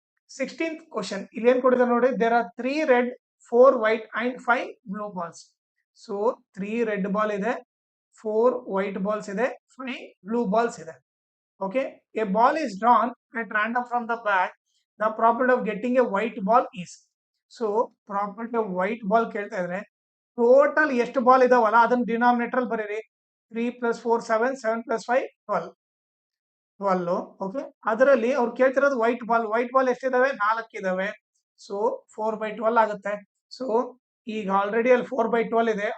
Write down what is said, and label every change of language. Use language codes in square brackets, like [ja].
[en] 16th question [kn] ಇಲ್ಲಿ ಏನ್ ಕೊಡಿದ್ರೆ ನೋಡಿ, [en] There are 3 red 4 white and 5 blue balls. [kn] So 3 red ball ಇದೆ, 4 ವೈಟ್ ಬಾಲ್ಸ್ ಇದೆ, 5 ಬ್ಲೂ ಬಾಲ್ಸ್ ಇದೆ. [en] Okay, a ball is drawn at random from the bag. The probability of getting a white ball is. So probability of white ball [kn] ಕೇಳ್ತಾ ಇದ್ರೆ total ಎಷ್ಟು ball ಇದಾವಲ್ಲ ಅದನ್ನ denominator ಅಲ್ಲಿ ಬರೀರಿ. 3 + 4 7, 7 + 5 12. ಓಕೆ, ಅದರಲ್ಲಿ ಅವ್ರು ಕೇಳ್ತಿರೋದು ವೈಟ್ ಬಾಲ್ ಎಷ್ಟಿದಾವೆ, 4 ಇದಾವೆ. ಸೊ 4/12 ಆಗುತ್ತೆ. ಸೊ ಈಗ ಆಲ್ರೆಡಿ ಅಲ್ಲಿ 4/12 ಇದೆ.